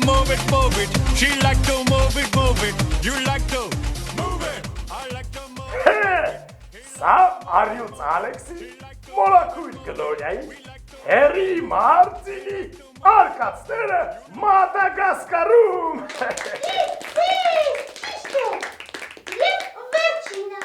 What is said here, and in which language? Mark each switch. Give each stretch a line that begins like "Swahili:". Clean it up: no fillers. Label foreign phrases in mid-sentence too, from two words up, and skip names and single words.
English: it, move it. She like to move it, move it. You like to move it. I like to move it.
Armenian: Սա արյուծ Ալեքսի, մոլակույտ գլորյայի, հերի Մարտինի, արկածները Մադագասկարում։ Ճիշտ է։ Եվ վերջինը։